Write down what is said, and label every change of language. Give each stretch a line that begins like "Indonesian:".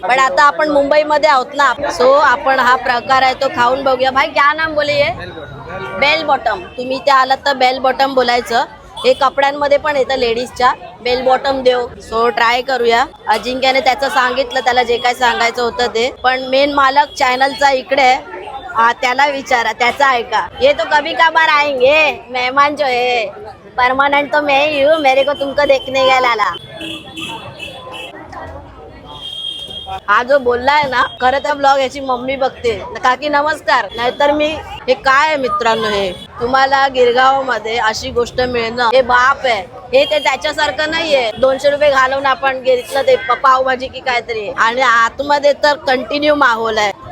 Marathi: पण आता आपण मुंबईमध्ये आहोत ना, सो आपण हा प्रकार आहे तो खाऊन बघूया.
Hindi: भाई क्या नाम बोले?
Marathi: Bell bottom. तुम्ही ते आलात तर बेल बॉटम बोलायचं. हे कपड्यांमध्ये पण येतं लेडीजच्या. बेल बॉटम देव. सो ट्राय करूया. अजिंक्यने त्याचं सांगितलं, त्याला जे काय सांगायचं होतं ते. पण मेन मालक चॅनलचा इकडे आहे, त्याला विचारा, त्याचा ऐका.
Hindi: ये तो कभी कभार आएंगे मेहमान जो है, परमानेंट तो मैं ही हूँ, मेरे को तुमको देखने का लाला.
Marathi: हा जो बोललाय ना, खरं तर ब्लॉग याची मम्मी बघते. काकी नमस्कार. नाहीतर मी हे काय आहे मित्रांनो, हे तुम्हाला गिरगाव मध्ये अशी गोष्ट मिळणं हे बाप आहे. हे ते त्याच्यासारखं नाहीये 200 रुपये घालून आपण घेतलं ते पावभाजी की काहीतरी, आणि आतमध्ये तर कंटिन्यू माहोल आहे.